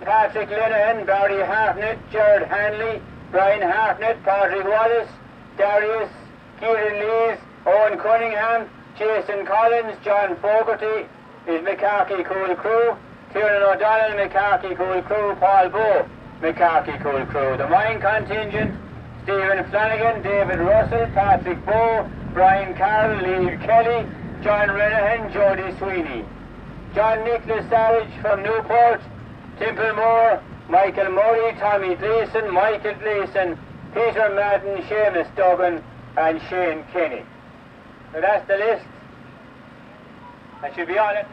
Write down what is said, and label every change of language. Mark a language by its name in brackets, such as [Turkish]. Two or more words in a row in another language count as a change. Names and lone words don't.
[English] Patrick Linehan, Barry Hartnett, Gerard Hanley, Brian Hartnett, Patrick Wallace, Darius, Kieran Lees, Owen Cunningham, Jason Collins, John Fogarty, is McCarthy Cool Crew, Kieran O'Donnell, McCarthy Cool Crew, Paul Bowe, McCarthy Cool Crew. The mine contingent, Stephen Flanagan, David Russell, Patrick Bowe, Brian Carroll, Lee Kelly, John Renahan, Jody Sweeney. John Nicholas Savage from Newport, Temple Moore, Michael Murray, Tommy Gleeson, Michael Gleeson, Peter Madden, Seamus Duggan, and Shane Kenny. So that's the list. I should be on it.